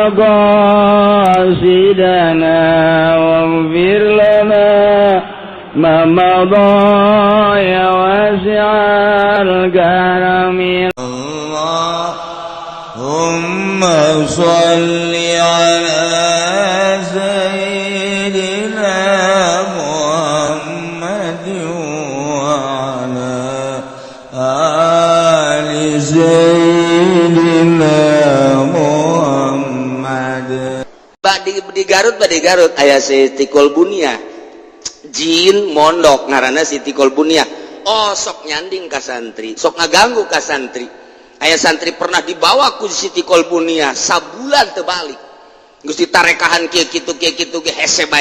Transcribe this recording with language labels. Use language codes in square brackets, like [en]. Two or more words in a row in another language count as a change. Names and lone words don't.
[ar] مقاصدنا واغفر لنا ما مضى يا واسع الكرم اللهم صل على سيدنا محمد وعلى آل سيدنا محمد. [su] Di Garut aya Siti Kolbunia jin mondok ngaranna Siti Kolbunia. Oh sok nyanding ka santri, sok ngaganggu ka santri. Aya santri pernah dibawa ku Siti Kolbunia sabulan teu balik. Geus ditarekahan kieu kitu ge hese bae.